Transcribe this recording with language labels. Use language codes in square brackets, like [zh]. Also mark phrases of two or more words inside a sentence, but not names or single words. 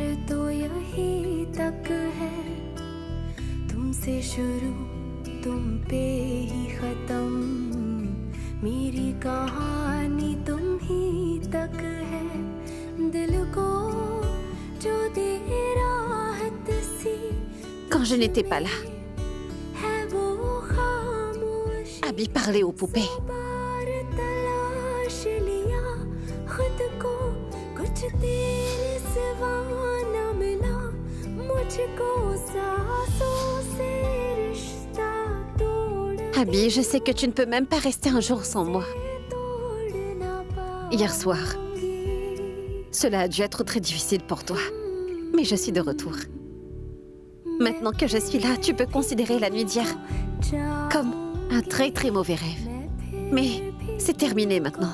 [hi] तो यही तक है तुमसे शुरू तुम पे ही खत्म मेरी कहानी तुम ही तक है दिल को जो दे राहत सी [fr] Quand je n'étais pas là, [hi] है वो खामोश [fr] Abby parlait aux poupées. [hi] बार तलाश लिया खुद को कुछ तेरे सिवा न मिला मुझको सांसों से रिश्ता तोड़ [fr] Abby, je sais que tu ne peux même pas rester un jour sans moi. [hi] तोड़ ना [fr] Hier soir, cela a dû être très difficile pour toi. Mais je suis de retour. Maintenant que je suis là, tu peux considérer la nuit d'hier [hi] जा [fr] comme un très très mauvais rêve. Mais c'est terminé maintenant.